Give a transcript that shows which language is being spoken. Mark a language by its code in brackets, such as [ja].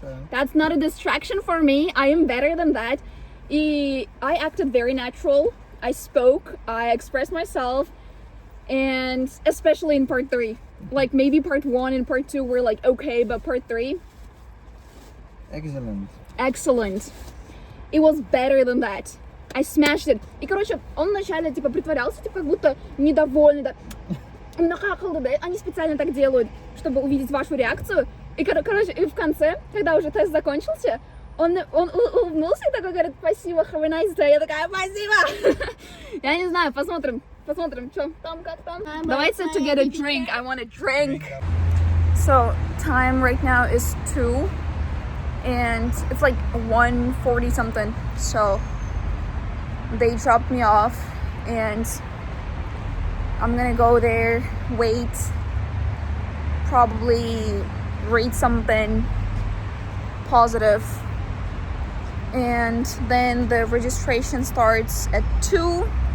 [en] That's not a distraction for me. I am better than that. I acted very natural. I spoke, I expressed myself, and especially in part 3. Like maybe part 1 and part 2 were like okay, but part 3, excellent. It was better than that. I smashed it. [ru] И короче, он вначале типа притворялся, типа как будто недовольный, да. Нахахал, да. Они специально так делают, чтобы увидеть вашу реакцию. И короче, и в конце, когда уже тест закончился, он улыбнулся и такой говорит: спасибо, [en] have a nice day. [ru] Я такая: спасибо. Я не знаю, посмотрим, что там, как там. Давайте [en] to get a drink. I want a drink. So time right now is 2, and it's like 1:40 something. So they dropped me off, and I'm gonna go there, wait, probably read something positive, and then the registration starts at 2.